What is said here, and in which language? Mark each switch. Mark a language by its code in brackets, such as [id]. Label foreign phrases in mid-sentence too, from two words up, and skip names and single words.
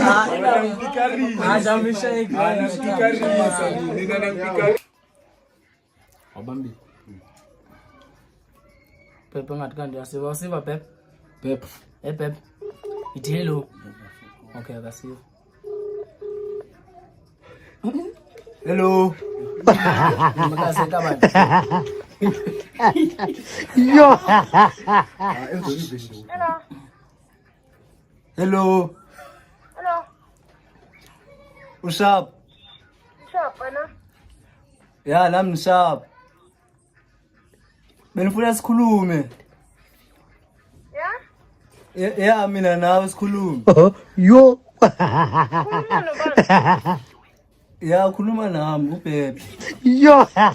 [zu] Abambi. Pepe ngathi kanti uyasiva Pepe? Pepe. Hey Pepe. Ithi hello. Okay, akasiva. [en] Hello. [zu] Makase kabani. Yo. [en] Hello. Hello. Usharp. [zu] Sharp, ana. [en] Yeah, [zu] nami sharp. Benifuna sikhulume. [en] Yeah? [zu] Yeah, mina nawe sikhulume. Yo. Khuluma nobani? Yeah, khuluma nami uBhebe. Yo.